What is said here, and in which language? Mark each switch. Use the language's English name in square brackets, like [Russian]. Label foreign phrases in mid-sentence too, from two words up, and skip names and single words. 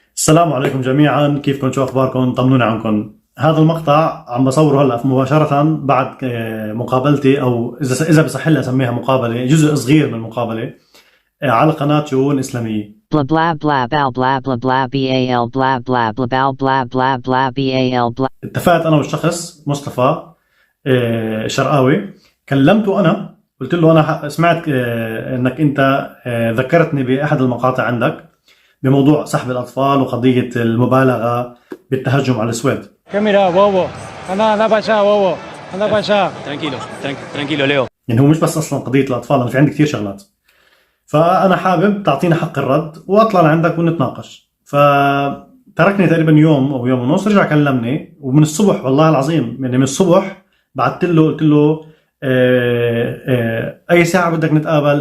[Arabic] السلام عليكم جميعا، كيفكم؟ شو اخباركم؟ طمنوني عنكم. هذا المقطع عم بصوره هلا مباشرة بعد مقابلتي، او اذا بصح لي اسميها مقابلة، جزء صغير من مقابلة على قناة شؤون اسلامية. blah blah blah blah blah blah blah bal blah blah blah blah blah blah blah bal blah. اتفقت انا والشخص مصطفى شرقاوي، كلمته انا قلت له انا سمعت انك انت ذكرتني باحد المقاطع عندك بموضوع سحب الاطفال وقضية المبالغة بالتهجم على السويد. [Spanish] Mira, bobo. Anda para allá, bobo. Anda para allá. Tranquilo, Leo. [Arabic] يعني هو مش بس اصلا قضية الاطفال، انا في عندي كثير شغلات، فانا حابب تعطينا حق الرد واطلع لعندك ونتناقش. فتركني تقريبا يوم او يوم ونص، رجع كلمني ومن الصبح والله العظيم، يعني من الصبح بعثت له قلت له اي ساعة بدك نتقابل؟